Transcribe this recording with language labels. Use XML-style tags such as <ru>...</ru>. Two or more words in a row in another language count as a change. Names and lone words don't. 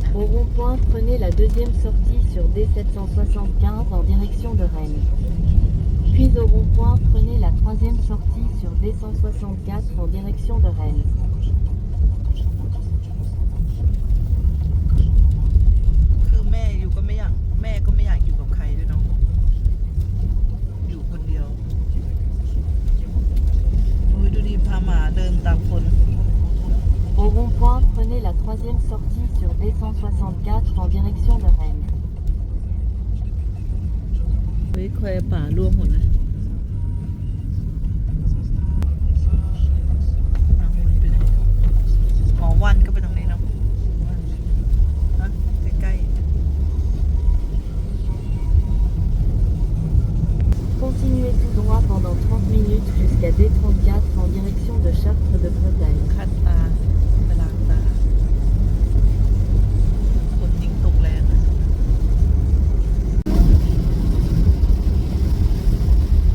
<fr>Au rond-point, prenez la deuxième sortie sur D775 en direction de Rennes. Puis au rond-point, prenez la troisième sortie sur D164 en direction de Rennes.</fr> <th>คือแม่อยู่ก็ไม่อยากแม่ก็ไม่อยากอยู่กับใครด้วยเนาะอยู่คนเดียวโอ้ยดูดิพาหมาเดินตามฝน</th> <fr>Au rond-point, prenez la troisième sortie sur D164 en direction de Rennes.</fr> <th>เฮ้ยแควป่าร่วงหมดเลยทางวนไปไหนอ๋อวันก็ไปตรงนี้เนาะวันฮะใกล้</th> <fr>Continuez tout droit pendant 30 minutes jusqu'à D34 en direction de Chartres de Bretagne.</fr> <th>ๆคัดตาไปล้างตาฝนยิ่งตกแรงนะ</th>